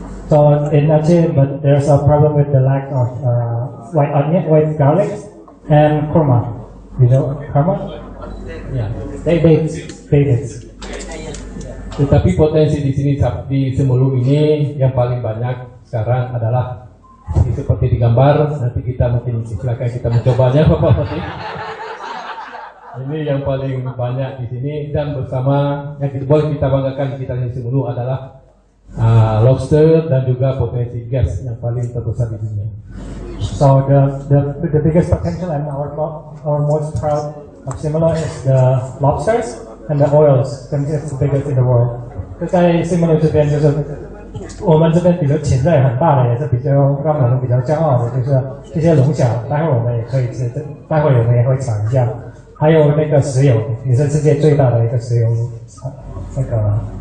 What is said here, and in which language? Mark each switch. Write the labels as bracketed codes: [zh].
[en] So in Aceh, but there's a problem with the lack of white onion, white garlic, and kurma. You know kurma? [id] Ya. [en] Dates. [id] Tetapi potensi di sini di Semulu ini yang paling banyak sekarang adalah seperti di gambar. Nanti kita mungkin silakan kita mencobanya, Bapak Fatih. Ini yang paling banyak di sini dan bersama yang boleh kita banggakan kita di Semulu adalah lobster dan juga potensi gas yang paling terbesar di dunia. [en] So the biggest potential and our most proud of Simulu is the lobsters and the oils. It's the biggest in the world. [zh] 就在 Simulu 这边，就是我们这边比较潜在很大的，也是比较让我们比较骄傲的，就是这些龙虾，待会我们也可以吃，待会我们也会尝一下。还有那个石油，也是世界最大的一个石油那个。